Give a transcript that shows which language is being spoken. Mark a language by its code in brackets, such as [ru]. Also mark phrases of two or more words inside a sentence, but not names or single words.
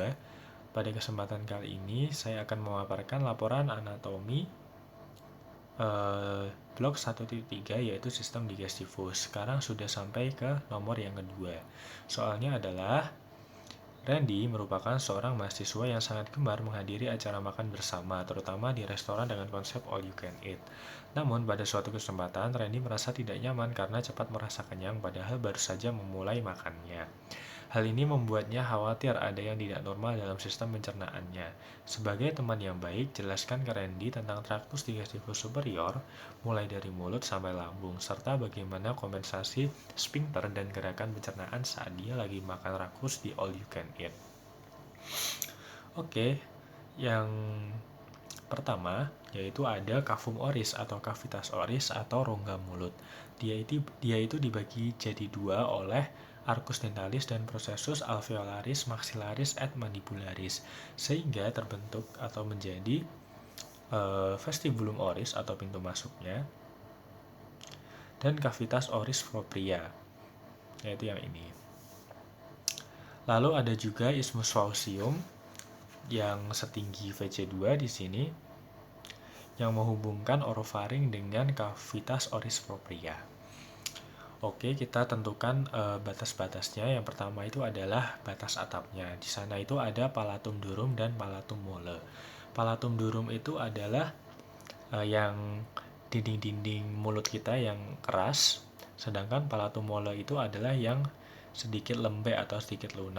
[id] Pada kesempatan kali ini, saya akan memaparkan laporan anatomi blok 1.3 yaitu sistem digestifus. Sekarang sudah sampai ke nomor yang kedua. Soalnya adalah Randy merupakan seorang mahasiswa yang sangat gemar menghadiri acara makan bersama, terutama di restoran dengan konsep [en] all you can eat. [id] Namun, pada suatu kesempatan, Randy merasa tidak nyaman karena cepat merasa kenyang padahal baru saja memulai makannya. Hal ini membuatnya khawatir ada yang tidak normal dalam sistem pencernaannya. Sebagai teman yang baik, jelaskan ke Randy tentang traktus digestifus superior, mulai dari mulut sampai lambung, serta bagaimana kompensasi sphincter dan gerakan pencernaan saat dia lagi makan rakus di [en] all you can eat. [id] Oke, yang pertama yaitu ada [la] kavum oris [id] atau [la] kavitas oris [id] atau rongga mulut. Dia itu dibagi jadi dua oleh [la] arcus dentalis [id] dan [la] processus alveolaris maxillaris et mandibularis, [id] sehingga terbentuk atau menjadi [la] vestibulum oris [id] atau pintu masuknya, dan [la] cavitas oris propria, [id] yaitu yang ini. Lalu ada juga [la] isthmus faucium [id] yang setinggi VC2 di sini, yang menghubungkan orofaring dengan [la] cavitas oris propria. [id] Oke, kita tentukan batas-batasnya. Yang pertama itu adalah batas atapnya. Di sana itu ada [la] palatum durum [id] dan [la] palatum mole. Palatum durum [id] itu adalah yang dinding-dinding mulut kita yang keras, sedangkan [la] palatum mole [id] itu adalah yang sedikit lembek atau sedikit lunak.